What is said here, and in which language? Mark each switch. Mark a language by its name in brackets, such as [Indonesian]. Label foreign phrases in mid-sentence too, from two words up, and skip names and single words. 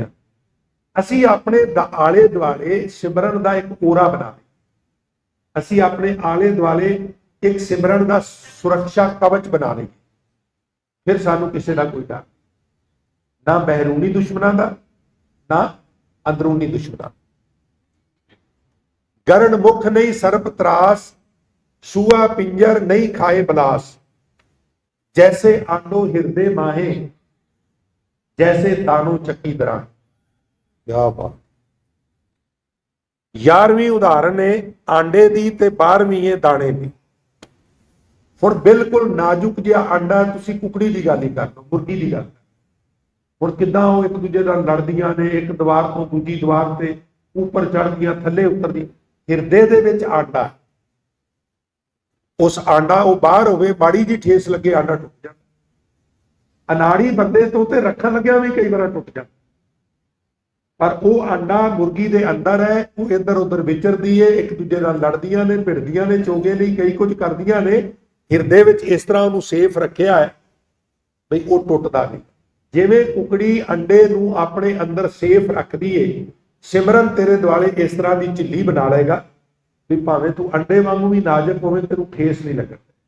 [Punjabi] ਅਸੀਂ ਅਪਣੇ ਆਲੇ ਦੁਆਲੇ ਸਿਮਰਨ ਦਾ ਇੱਕ ਔਰਾ ਬਣਾ ਲਈਏ, ਅਸੀਂ ਅਪਣੇ ਆਲੇ ਦੁਆਲੇ ਇੱਕ ਸਿਮਰਨ ਦਾ ਸੁਰੱਖਿਆ ਕਵਚ ਬਣਾ ਲਈਏ, ਫਿਰ ਸਾਨੂੰ ਕਿਸੀ ਦਾ ਕੋਈ ਡਰ ਨਾ, ਬੈਰੂਨੀ ਦੁਸ਼ਮਣਾਂ ਦਾ ਨਾ ਅੰਦਰੂਨੀ ਦੁਸ਼ਮਣਾਂ। ਗਰਣ ਮੁਖ ਨਹੀਂ ਸਰਪ ਤ੍ਰਾਸ, ਸੂਆ ਪਿੰਜਰ ਨਹੀਂ ਖਾਏ ਬਲਾਸ, ਜੈਸੇ ਆਂਡੋ ਹਿਰਦੇ ਮਾਹੇ, ਜੈਸੇ ਦਾਨੋ ਚੱਕੀ ਦਰਾਂ। [Hindi] क्या बात। [Punjabi] 11ਵੀਂ ਉਦਾਹਰਣ ਹੈ ਆਂਡੇ ਦੀ ਤੇ 12ਵੀਂ ਹੈ ਦਾਣੇ ਦੀ। ਹੁਣ ਬਿਲਕੁਲ ਨਾਜ਼ੁਕ ਜਿਹਾ ਆਂਡਾ, ਤੁਸੀਂ ਕੁਕੜੀ ਦੀ ਗੱਲ ਹੀ ਕਰ ਲਓ, ਮੁਰਗੀ ਦੀ ਗੱਲ। ਹੁਣ ਕਿੱਦਾਂ ਉਹ ਇੱਕ ਦੂਜੇ ਨਾਲ ਲੜਦੀਆਂ ਨੇ, ਇੱਕ ਦੀਵਾਰ ਤੋਂ ਦੂਜੀ ਦੀਵਾਰ ਤੇ ਉੱਪਰ ਚੜ੍ਹਦੀਆਂ, ਥੱਲੇ ਉਤਰਦੀ। ਹਿਰਦੇ ਦੇ ਵਿੱਚ ਆਂਡਾ, ਉਸ ਆਂਡਾ ਉਹ ਬਾਹਰ ਹੋਵੇ, ਮਾੜੀ ਜੀ ਠੇਸ ਲੱਗੇ ਆਂਡਾ ਟੁੱਟ ਜਾਏ। ਅਨਾੜੀ ਬੰਦੇ ਤੋਂ ਤੇ ਰੱਖਣ ਲੱਗਿਆ ਭੀ ਕਈ ਬਾਰ ਟੁੱਟ ਜਾਏ। ਪਰ ਉਹ ਆਂਡਾ ਮੁਰਗੀ ਦੇ ਅੰਦਰ ਹੈ, ਉਹ ਇੱਧਰ ਉੱਧਰ ਵਿਚਰਦੀ ਹੈ, ਇੱਕ ਦੂਜੇ ਨਾਲ ਲੜਦੀਆਂ ਨੇ, ਭਿੜਦੀਆਂ ਨੇ, ਚੋਗੇ ਲਈ ਕਈ ਕੁਝ ਕਰਦੀਆਂ ਨੇ। ਹਿਰਦੇ ਵਿੱਚ ਇਸ ਤਰ੍ਹਾਂ ਉਹਨੂੰ ਸੇਫ ਰੱਖਿਆ ਹੈ ਬਈ ਉਹ ਟੁੱਟਦਾ ਨਹੀਂ। ਜਿਵੇਂ ਕੁਕੜੀ ਅੰਡੇ ਨੂੰ ਆਪਣੇ ਅੰਦਰ ਸੇਫ ਰੱਖਦੀ ਏ, ਸਿਮਰਨ ਤੇਰੇ ਦੁਆਲੇ ਇਸ ਤਰ੍ਹਾਂ ਦੀ ਝਿੱਲੀ ਬਣਾ ਲਏਗਾ ਵੀ ਭਾਵੇਂ ਤੂੰ ਅੰਡੇ ਵਾਂਗੂ ਵੀ ਨਾਜ਼ੁਕ ਹੋਵੇ, ਤੈਨੂੰ ਠੇਸ ਨਹੀਂ ਲੱਗਣ।